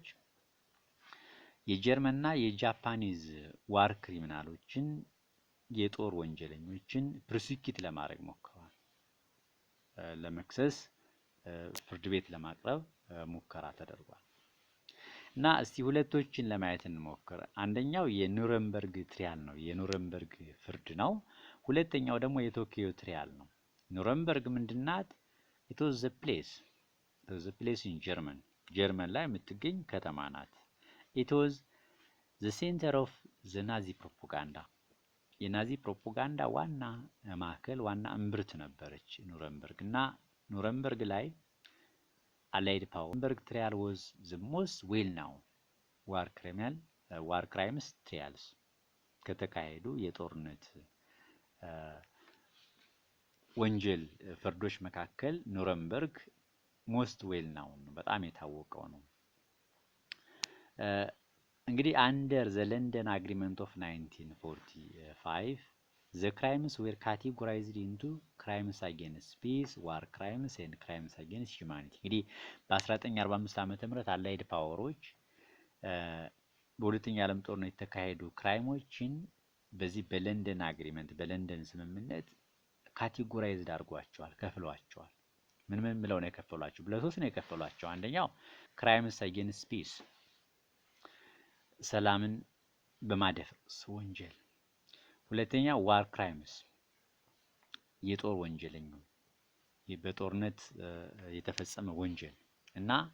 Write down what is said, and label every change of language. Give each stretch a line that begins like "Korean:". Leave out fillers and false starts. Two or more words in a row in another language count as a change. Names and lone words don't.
Amharic: የጀርመንና የጃፓኒዝ
English: war criminals
Amharic: የጦር ወንጀለኞችን ፕሮሲኪዩት ለማድረግ ሞክረዋል። ለመክሰስ ፍርድ ቤት ለማቅረብ ሙከራ ተደርጓል። እና እስቲ ሁለቶችን ለማየት እንሞክር። አንደኛው የኑረምበርግ ትሪያል ነው፣ የኑረምበርግ ፍርድ ነው። ሁለተኛው ደግሞ የቶኪዮ ትሪያል ነው። ኑረምበርግ ምንድናት?
English: it was the place in
Amharic: ጀርመን ላይ የምትገኝ ከተማ ናት።
English: it was the center of the Nazi propaganda
Amharic: የናዚ ፕሮፓጋንዳ ዋና ማዕከል፣ ዋና እምብርት ነበረች ኑረምበርግ። እና ኑረምበርግ ላይ
English: allied power
Amharic: ኑረምበርግ ትሪያል
English: was the most well known war crimes trials
Amharic: ከተካሄዱ የጦርነት ወንጀል ፍርዶች መካከል ኑረምበርግ
English: most well known
Amharic: በጣም የታወቀው ነው። እንግዲህ
English: under the
Amharic: ለንደን አግሪመንት ኦፍ 1945
English: the crimes were categorized into crimes against peace, war crimes and crimes against humanity።
Amharic: እንግዲህ በ1945 ዓመተ ምህረት አላይድ ፓወሮች በሁለተኛው ዓለም ጦርነት የተካሄዱ ክራይሞችን በዚህ በለንደን አግሪመንት በለንደን ስምምነት ካቴጎራይዝድ አድርጓቸዋል፣ ከፍለዋቸዋል። ምን ብለው ነው የከፈሏቸው? ለሶስት ነው የከፈሏቸው። አንደኛው
English: crimes against peace
Amharic: ሰላምን በማደፍረስ ወንጀል፣ ሁለተኛ
English: war crimes
Amharic: የጦር ወንጀለኞች በጦርነት የተፈጸመ ወንጀል እና